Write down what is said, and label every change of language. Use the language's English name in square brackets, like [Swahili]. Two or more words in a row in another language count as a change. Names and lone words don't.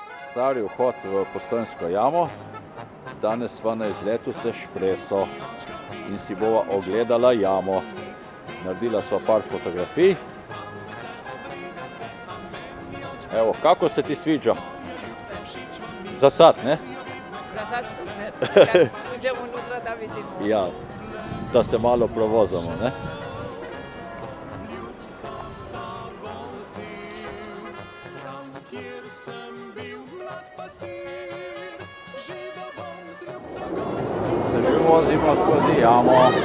[Slovenian] Stari vhod v Postojnsko jamo. Danes sva na izletu s Špreso in si bova ogledala jamo. Naredila sva par fotografij. [Croatian] Evo, kako se ti sviđa? Za sad, ne? Za sad super. Kad uđemo unutra da vidimo. Ja, da se malo provozamo, ne? [Slovenian] Se že vozimo skozi jamo.